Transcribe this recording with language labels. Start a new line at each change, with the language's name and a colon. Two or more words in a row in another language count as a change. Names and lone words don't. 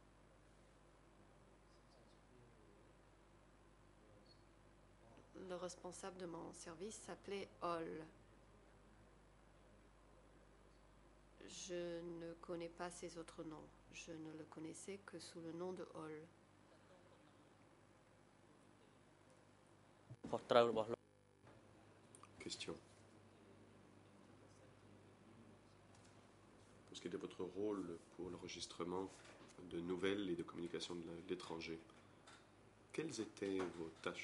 French: Le responsable de mon service s'appelait Hall. Je ne connais pas ses autres noms. Je ne le connaissais que sous le nom de Hall.
Khmer: ខុសត្រូវរបស់លោក
French: Question. Pour ce qui est de votre rôle pour l'enregistrement de nouvelles et de communication de l'étranger, quelles étaient vos tâches?